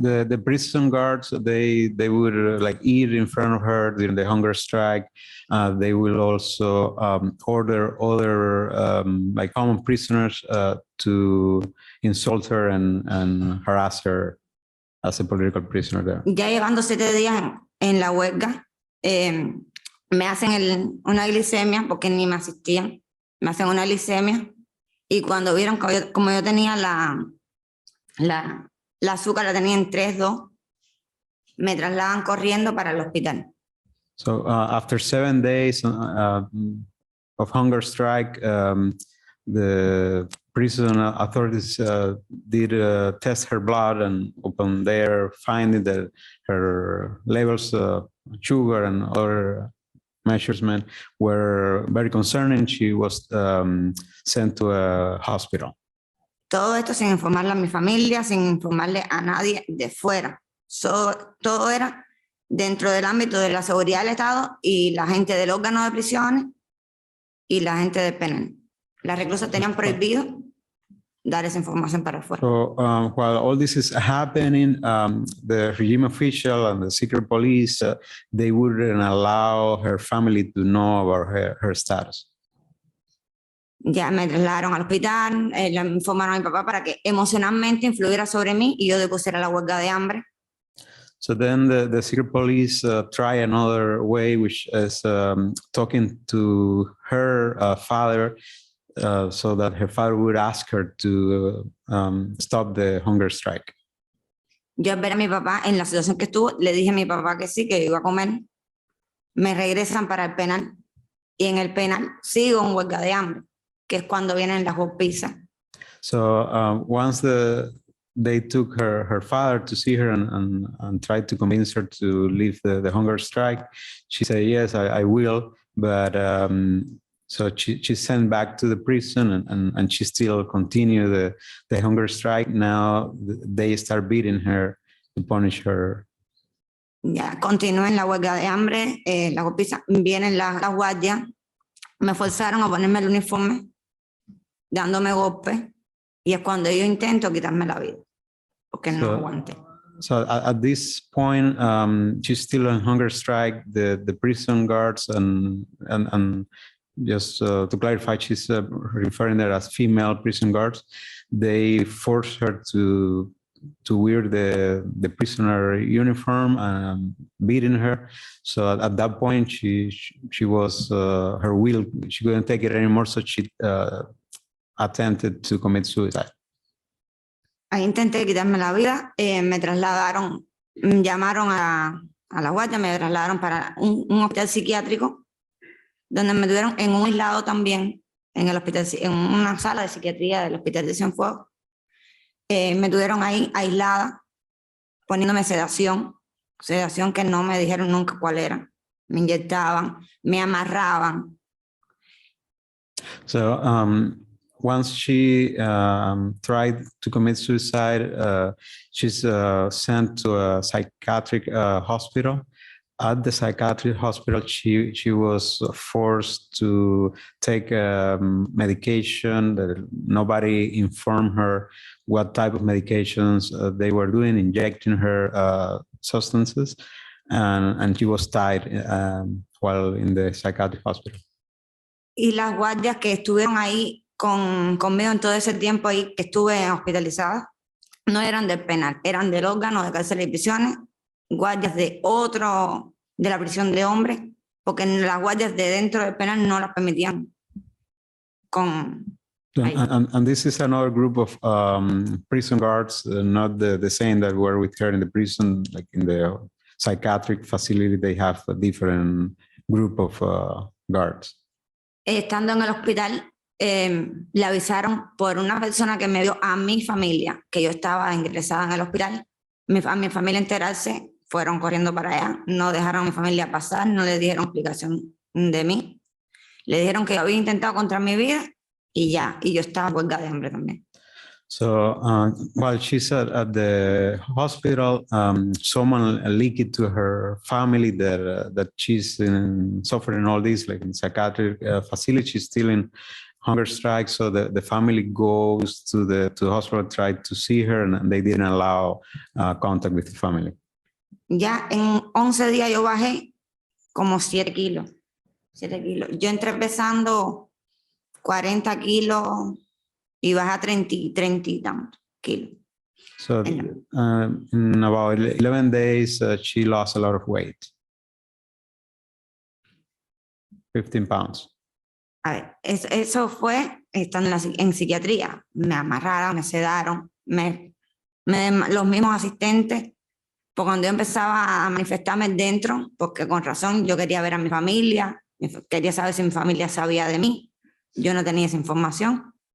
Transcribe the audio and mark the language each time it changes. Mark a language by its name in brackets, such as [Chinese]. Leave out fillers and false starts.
[English] So the prison guards, they would like eat in front of her during the hunger strike. They will also order other like common prisoners to insult her and harass her as a political prisoner there. [Spanish] Ya llevando 7 días en la huelga, me hacen una glicemia porque ni me asistían. Me hacen una glicemia y cuando vieron como yo tenía la azúcar, la tenía en 3.2, me trasladan corriendo para el hospital. [English] So after 7 days of hunger strike, the prison authorities did test her blood, and upon there finding that her levels of sugar and other measurements were very concerning, she was sent to a hospital. [Spanish] Todo esto sin informarle a mi familia, sin informarle a nadie de fuera. Todo era dentro del ámbito de la seguridad del Estado y la gente del órgano de prisiones y la gente del penal. Las reclusas tenían prohibido dar esa información para afuera. [English] So while all this is happening, the regime official and the secret police, they wouldn't allow her family to know about her status. [Spanish] Ya me trasladaron al hospital, le informaron a mi papá para que emocionalmente influyera sobre mí y yo depusiera la huelga de hambre. [English] So then the secret police try another way, which is talking to her father so that her father would ask her to stop the hunger strike. [Spanish] Yo al ver a mi papá en la situación que estuvo, le dije a mi papá que sí, que iba a comer. Me regresan para el penal y en el penal sigo en huelga de hambre, que es cuando vienen las golpizas. [English] So once they took her father to see her and tried to convince her to leave the hunger strike, she said, yes, I will. But so she's sent back to the prison and she still continue the hunger strike. Now they start beating her to punish her. [Spanish] Ya continué en la huelga de hambre, la golpiza, vienen las guardias, me forzaron a ponerme el uniforme, dándome golpes, y es cuando yo intento quitarme la vida, porque no aguanté. [English] So at this point, she's still on hunger strike. The prison guards and just to clarify, she's referring there as female prison guards. They force her to wear the prisoner uniform and beating her. So at that point, she was her will. She couldn't take it anymore, so she attempted to commit suicide. [Spanish] Ahí intenté quitarme la vida, me trasladaron, llamaron a la guardia, me trasladaron para un hospital psiquiátrico, donde me tuvieron en un aislado también, en el hospital, en una sala de psiquiatría del hospital de Cienfuegos. Me tuvieron ahí aislada, poniéndome sedación que no me dijeron nunca cuál era. Me inyectaban, me amarraban. [English] So once she tried to commit suicide, she's sent to a psychiatric hospital. At the psychiatric hospital, she was forced to take medication that nobody informed her what type of medications they were doing, injecting her substances, and she was tied while in the psychiatric hospital. [Spanish] Y las guardias que estuvieron ahí conmigo en todo ese tiempo ahí que estuve hospitalizada, no eran del penal, eran del órgano de cárceles y prisiones, guardias de la prisión de hombres, porque las guardias de dentro del penal no las permitían. [English] And this is another group of prison guards, not the same that were with her in the prison, like in the psychiatric facility, they have a different group of guards. [Spanish] Estando en el hospital, le avisaron por una persona que me vio a mi familia, que yo estaba ingresada en el hospital, a mi familia enterarse, fueron corriendo para allá, no dejaron a mi familia pasar, no le dieron explicación de mí, le dijeron que yo había intentado contra mi vida y ya, y yo estaba huelga de hambre también. [English] So while she's at the hospital, someone leaked to her family that she's suffering all this, like in psychiatric facility, she's still in hunger strike. So the family goes to the hospital, tried to see her, and they didn't allow contact with the family. [Spanish] Ya en 11 días yo bajé como 7 kilos. 7 kilos. Yo entré pesando 40 kilos y bajé a 30 y tantos kilos. [English] So in about 11 days, she lost a lot of weight. 15 pounds. [Spanish] A ver, eso fue estando en psiquiatría. Me amarraron, me sedaron, los mismos asistentes. Porque cuando yo empezaba a manifestarme dentro, porque con razón yo quería ver a mi familia, quería saber si mi familia sabía de mí, yo no tenía esa información.